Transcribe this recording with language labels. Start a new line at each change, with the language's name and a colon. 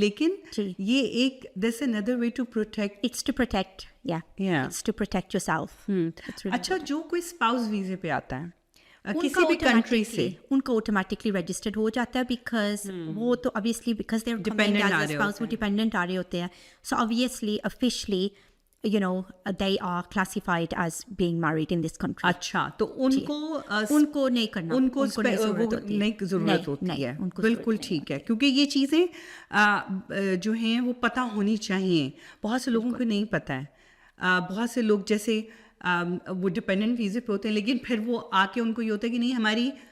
Hindi: लेकिन ये एक
English: This another way to protect, it's to protect, it's to protect yourself.
Hindi: अच्छा, जो कोई स्पाउस वीजे पे आता है किसी भी कंट्री से, उनको ऑटोमेटिकली रजिस्टर्ड हो जाता है बिकॉज वो तो obviously
English: because they are dependent
Hindi: आ रहे होते हैं।
English: So obviously officially you know they are classified as being married in this country.
Hindi: अच्छा, तो उनको नहीं करना, उनको नहीं ज़रूरत होती है। बिल्कुल ठीक है, क्योंकि ये चीज़ें जो हैं वो पता होनी चाहिए। बहुत से लोगों को नहीं पता है। बहुत से लोग जैसे वो डिपेंडेंट वीज़े पे होते हैं लेकिन फिर वो आके उनको ये होता है कि नहीं, हमारी